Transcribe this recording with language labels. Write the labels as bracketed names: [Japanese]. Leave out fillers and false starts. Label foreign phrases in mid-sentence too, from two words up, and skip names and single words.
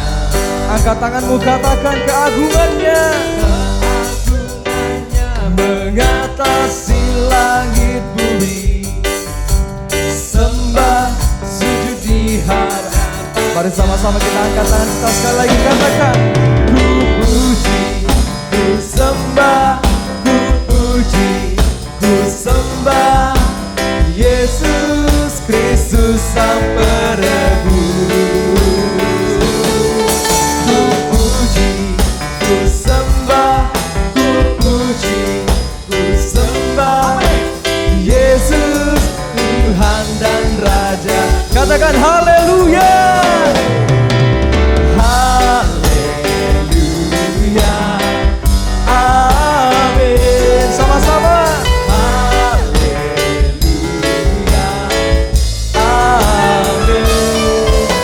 [Indonesian] Angkat tanganmu, katakan keagungannya. Keagungannya mengatasi langit bumi. Sembah sujud dihadap. Mari sama-sama kita angkat tangan kita sekali lagi katakan. Ku puji, ku sembah, ku puji, ku sembah Yesus Kristus Sang Penebus. Ku puji, ku sembah, ku puji, ku sembah Yesus Tuhan dan Raja. Katakan haleluya. Haleluya. Amin. Sama-sama. Haleluya. Amin.